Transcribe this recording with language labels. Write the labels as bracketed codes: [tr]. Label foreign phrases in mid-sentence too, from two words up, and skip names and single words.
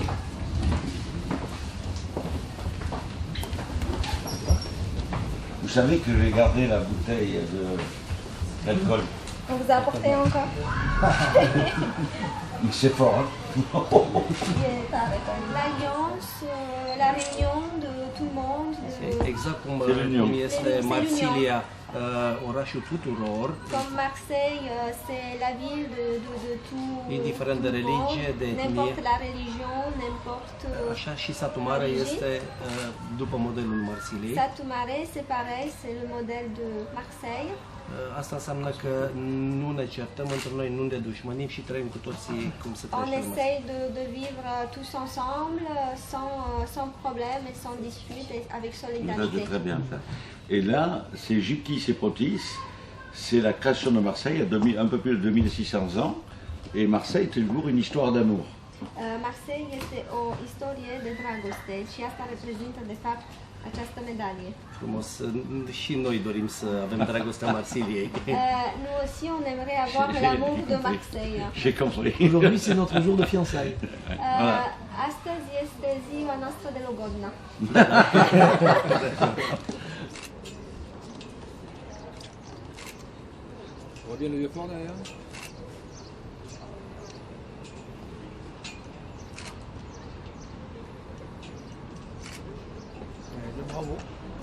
[fr] Vous savez que j'ai gardé la bouteille d'alcool. On vous a apporté encore. Mais c'est fort, hein. L'alliance, la réunion de tout le monde. [ro] Exact cum, [fr] C'est l'union. [ro] cum este [fr] C'est [ro] Marsilia, orașul tuturor, [fr] Comme Marseille, c'est la ville de tout. [ro] Indiferent de [fr] tout le [ro] religie, [fr] monde, [ro] de [fr] n'importe [ro] etnie. [fr] la religion, n'importe. [ro] așa și satul mare este după modelul Marsiliei. [fr] Satul Mare, c'est pareil, c'est le modèle de Marseille. [ro] Asta înseamnă că nu ne certăm între noi, nu ne dușmănim și trăim cu toții cum se [fr] On [ro] trăiește lumea. [fr] essaye de vivre tous ensemble, sans problème et sans dispute, et avec Ça, c'est solidarité. très bien ça. Et là, c'est Gyptis et Protis. C'est la création de Marseille il y a un peu plus de 2600 ans. Et Marseille est toujours une histoire d'amour. [ro] Marseille este o istorie de dragoste și asta reprezintă de fapt această medalie. Frumos. Și noi dorim să avem dragostea Marsiliei. [fr] Nous aussi on aimerait avoir l'amour de Marseille. J'ai compris. Aujourd'hui, c'est notre jour de fiançailles. [ro] Astăzi este ziua noastră de logodna. [fr] On voit bien le vieux fort derrière. Bravo.